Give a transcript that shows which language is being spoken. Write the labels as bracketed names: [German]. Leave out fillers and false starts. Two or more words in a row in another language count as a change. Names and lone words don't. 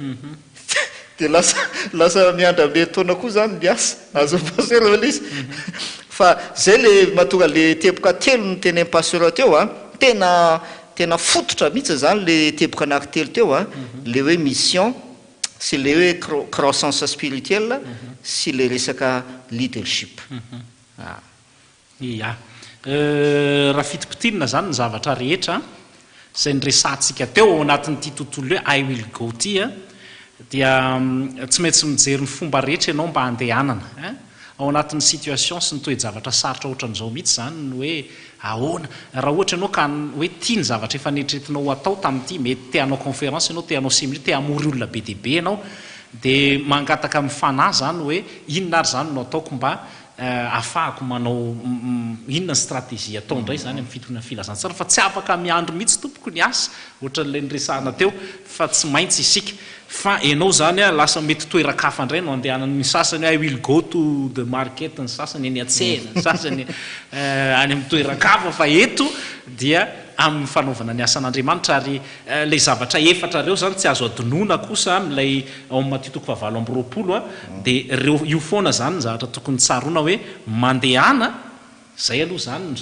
[Malagasy] de lasa miandry amin'ny herintaona koa zany miasa azo pasteur le izy fa zay le mahatonga le tepoka telo ny teny pasteur teo tena fototra mihitsy zany le tepoka anankitelo teo le hoe mission sy le hoe [French] croissance spirituelle [Malagasy] sy le resaka leadership raha fitipitinina zany ny zavatra rehetra zay nyresantsika teo ao anatin'ity tontolo hoe [English] I will go [Malagasy] ty dia tsy maintsy mijery ny fomba rehetra ianao mba handehanana ao anatin'ny situation sy ny toe-javatra sarotra ohatran'izao mihitsy zany ny hoe ahoana raha ohatra ianao ka hoe tia ny zavatra efa neritreretinao atao tamin'ity mety teanao conférence ianao teanao séminaire te hamory olona be deaibe ianao de mangataka amin'ny fanahy zany hoe inona ary zany no ataoko mba afahako manao inona ny stratégie atao indray zany amin'ny fitona filazantsara fa tsy afaka miandro mihitsy tompoko ny asa ohatran'le nyresahana teo fa tsy maintsy isika fa ianao zany lasa mety toerakafa indray no andehanany sasany [English] I will go to the market [Malagasy] ny sasany any atsena ny sasany any amin'ny toerakafa fa eto dia amin'ny fanaovana ny asan'Andriamanitra ary le zavatra efatra reo zany tsy azo adinoana kosa am'ilay ao amin'ny Matitoko 7:20 de reo io foana zany ny zavatra tokony tsaroana hoe mandehana zay aloha zany ny